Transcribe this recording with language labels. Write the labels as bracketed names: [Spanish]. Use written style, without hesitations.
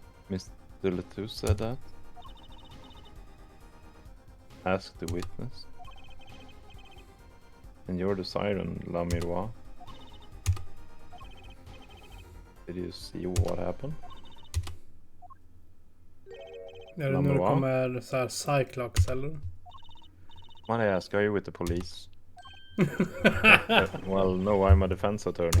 [English] Mr. Letous said that? Ask the witness. And you're the siren, Lamoureux. Did you see what happened? [Swedish] Är det när det kommer så här Cyclops eller? [English] When I ask, are you with the police? Well, no, I'm a defense attorney.